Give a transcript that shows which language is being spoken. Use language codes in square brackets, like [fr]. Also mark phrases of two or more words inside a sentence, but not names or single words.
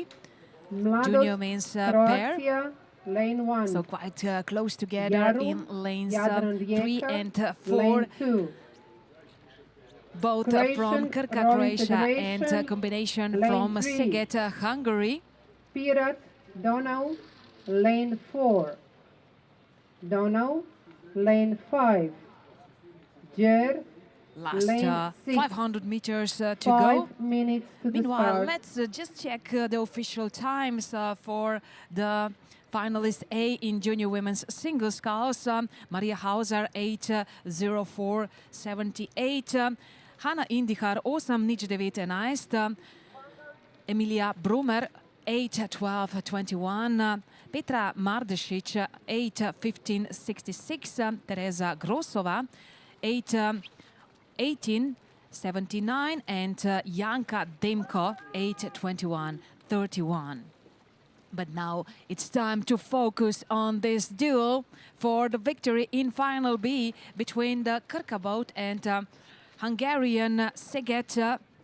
[en] Mladost, Junior men's pair. Croatia, lane 1. So quite close together Jarun, in lanes Jadran 3 Rijeka, and 4. lane 2. Both Croatian from Krka, Rowing Croatia and Federation, combination lane from 3. Szeged, Hungary. Pirat, Donau, lane 4. Donau, lane 5. Jer, Last lane 6. 500 meters to 5 go. minutes to the Meanwhile, start. let's just check the official times for the finalist A in junior women's single sculls. Maria Hauser 8:04.78. Hanna Indihar 8:09.11. Emilia Brummer 8:12.21. Petra Mardešić 8:15.66. Tereza Grosova 8:18.79 and Janka Demko 8:21.31. But now it's time to focus on this duel for the victory in final B between the Krka boat and Hungarian Szeged.